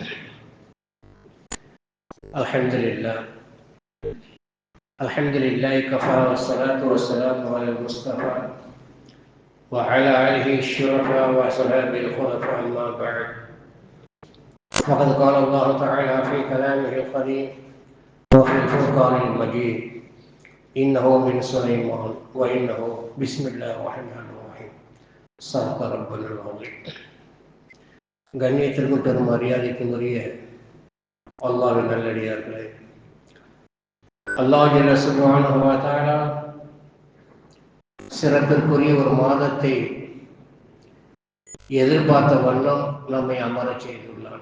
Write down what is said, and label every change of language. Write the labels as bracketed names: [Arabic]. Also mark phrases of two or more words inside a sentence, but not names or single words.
[Arabic] الحمد لله كفى والصلاة والسلام على المصطفى وعلى آله الشرفاء وأصحابه الخلفاء أما بعد. فقد قال الله تعالى في كلامه القديم وفي الفرقان المجيد: إنه من سليمان وإنه بسم الله الرحمن الرحيم. صدق ربنا العظيم. [Tamil] கண்ணியத்திற்கும் பெரும் மரியாதைக்கும் உரிய அல்லாஹ்வின் நல்லடியார்களே, அல்லாஹ் [Arabic] جل سبحانه وتعالى [Tamil] சிறப்பிற்குரிய ஒரு மாதத்தை எதிர்பார்த்த வண்ணம் நம்மை அமரச் செய்துள்ளான்.